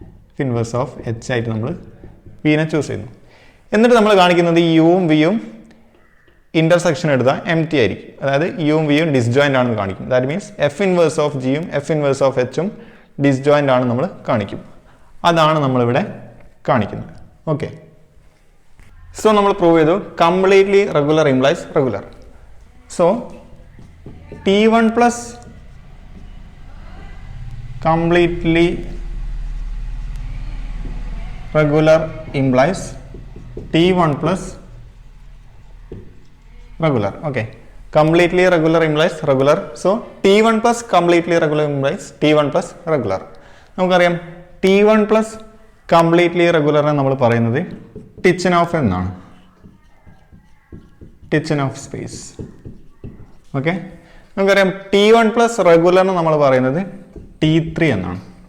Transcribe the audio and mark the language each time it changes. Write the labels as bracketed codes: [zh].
[ml] F inverse of H ആയിട്ട് നമ്മൾ വിനെ ചൂസ് ചെയ്യുന്നു. എന്നിട്ട് നമ്മൾ കാണിക്കുന്നത് ഈ യുവും വിയും ഇന്റർസെക്ഷൻ എടുത്താൽ എം ടി ആയിരിക്കും. അതായത് യുവും വിയും ഡിസ്ജോയിൻ്റ് ആണെന്ന് കാണിക്കും. That means F inverse of ജിയും എഫ് ഇൻവേഴ്സ് ഓഫ് എച്ചും ഡിസ്ജോയിൻ്റ് ആണ് നമ്മൾ കാണിക്കും. അതാണ് നമ്മളിവിടെ കാണിക്കുന്നത്. ഓക്കെ, സോ നമ്മൾ പ്രൂവ് ചെയ്തു completely regular implies regular. [en] So T1 plus completely regular implies T1 plus regular. Okay, completely regular implies regular. So T1 plus completely regular implies T1 plus regular. [ml] നമുക്കറിയാം [en] T1 plus completely regular [ml] നമ്മൾ പറയുന്നത് ടിച്ചനോഫ് എന്നാണ്, ടിച്ചനോഫ് space. Okay, നമുക്കറിയാം T1 plus regular നമ്മൾ പറയുന്നത് T3 എന്നാണ്.